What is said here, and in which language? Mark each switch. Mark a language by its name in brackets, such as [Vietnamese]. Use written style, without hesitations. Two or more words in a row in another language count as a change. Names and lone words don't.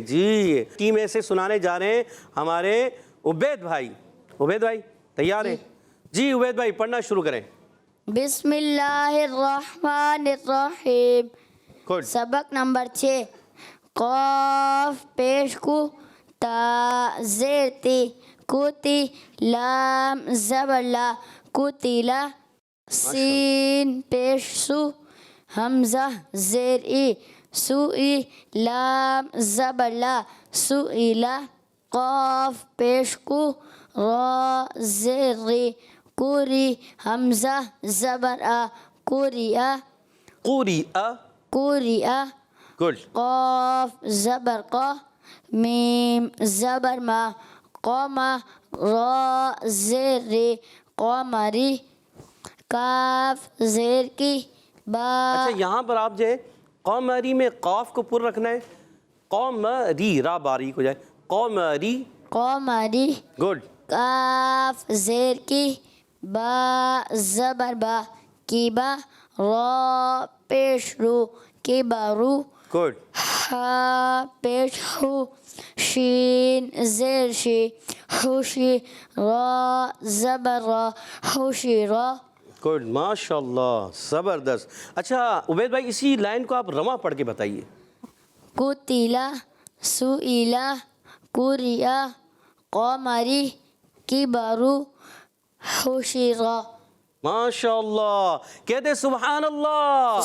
[Urdu] جی، ٹیم ایسے سنانے جا رہے ہیں ہمارے عبید بھائی. عبید بھائی تیار ہیں؟ جی عبید بھائی پڑھنا شروع کریں. [Arabic] بسم اللہ الرحمن الرحیم. [Urdu] گڈ. سبق نمبر 6. قاف پیش کو، تا زیر تی، کوتی، لام زبر لا، کوتیلا، سین پیش سو، حمزہ زیر ای، سوئی، لام زبر لا، سوئیلا، قاف پیش کو، را زیر ری، کوری، حمزہ زبر آ، کوریا، قریء. کوریا، گڈ. قاف زبر قا، میم زبر ما، قوما، را زیر ری، قمری، کاف زیر کی، با. اچھا یہاں پر آپ جو ہے قمری میں قاف کو پر رکھنا ہے، قمری، را باریک ہو جائے، قمری. قمری، گڈ. کاف زیر کی، با زبر با، کی با، را پیش رو، کی بارو، گڈ. ہا پیش ہو، شین زیر شی، خوشی، را زبر را، خوشی را. گڈ، ماشاء اللہ، زبردست. اچھا عبید بھائی اسی لائن کو آپ رواں پڑھ کے بتائیے. [Arabic] قتیلا، سئیلا، کوریا، قمری، کی بارو، حشرا. [Urdu] ماشاء اللہ، کہتے سبحان اللہ.